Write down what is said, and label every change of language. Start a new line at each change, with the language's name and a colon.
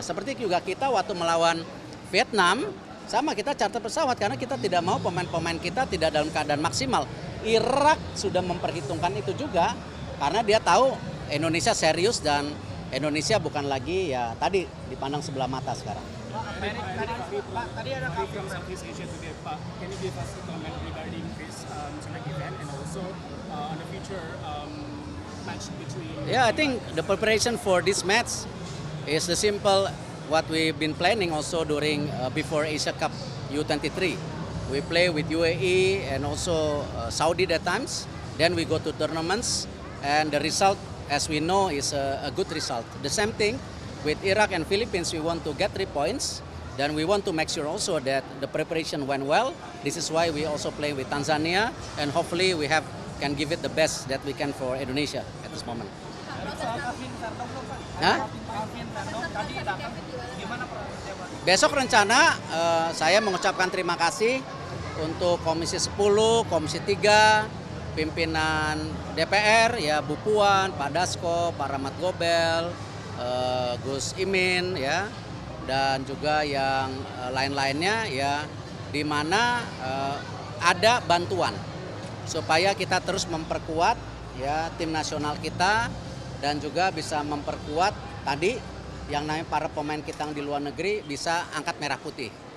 Indonesian: Seperti juga kita waktu melawan Vietnam, sama kita charter pesawat karena kita tidak mau pemain-pemain kita tidak dalam keadaan maksimal. Irak sudah memperhitungkan itu juga karena dia tahu Indonesia serius dan Indonesia bukan lagi ya tadi dipandang sebelah mata sekarang. Pak, tadi ada kabar Southeast Asia today, Pak.
English: Can you give us a comment regarding this tonight event and also on the future match between? Yeah, I think the preparation for this match is the simple what we've been planning also during before Asia Cup U23. We play with UAE and also Saudi at times. Then we go to tournaments and the result, as we know, is a good result. The same thing with Iraq and Philippines, we want to get 3 points. Then we want to make sure also that the preparation went well. This is why we also play with Tanzania, and hopefully we can give it the best that we can for Indonesia at this moment.
Indonesian: Nah? Besok rencana saya mengucapkan terima kasih untuk Komisi 10, Komisi 3, pimpinan DPR ya Bu Puan, Pak Dasko, Pak Rahmat Gobel, Gus Imin ya dan juga yang lain-lainnya ya di mana ada bantuan supaya kita terus memperkuat ya tim nasional kita dan juga bisa memperkuat tadi yang namanya para pemain kita yang di luar negeri bisa angkat merah putih.